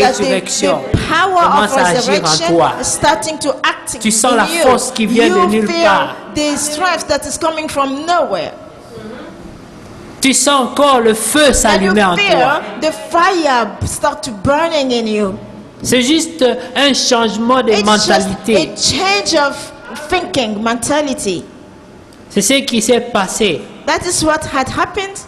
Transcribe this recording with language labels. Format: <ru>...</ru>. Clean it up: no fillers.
<fr>résurrection</fr> <en>the power</en> <fr>commence</fr> <en>of</en> <fr>à agir en</fr> <en>resurrection</en> <fr>toi.</fr> <en>is starting to act</en> <fr>Tu sens</fr> <en>in</en> <fr>la</fr> <en>you.</en> <fr>force qui vient de</fr> <en>You</en> <fr>nulle</fr> <en>feel</en> <fr>part.</fr> <en>the strength that is coming from nowhere.</en> <fr>Tu sens encore le feu</fr> <en>And you</en> <fr>s'allumer en</fr> <en>feel</en> <fr>toi.</fr> <en>the fire start to burning in you.</en> <fr>C'est juste un changement de</fr> <en>It's</en> <fr>mentalité.</fr> <en>just a change of thinking, mentality.</en> <fr>C'est ce qui s'est passé</fr> <en>That is what had happened</en>